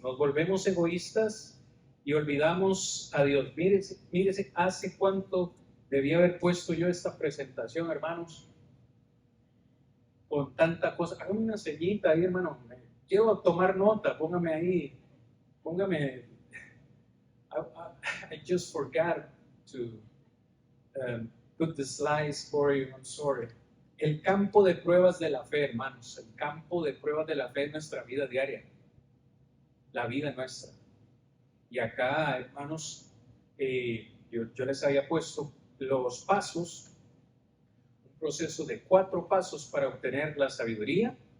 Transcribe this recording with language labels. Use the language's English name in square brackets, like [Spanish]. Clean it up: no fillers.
[Spanish] Nos volvemos egoístas y olvidamos a Dios. Mírese, hace cuánto debía haber puesto yo esta presentación, hermanos, con tanta cosa. Hágame una sellita ahí, hermano. Quiero tomar nota, póngame ahí, póngame. [English] I just forgot to put the slides for you, I'm sorry. [Spanish] El campo de pruebas de la fe, hermanos, el campo de pruebas de la fe es nuestra vida diaria, la vida nuestra. Y acá, hermanos, yo les había puesto los pasos, un proceso de 4 pasos para obtener la sabiduría.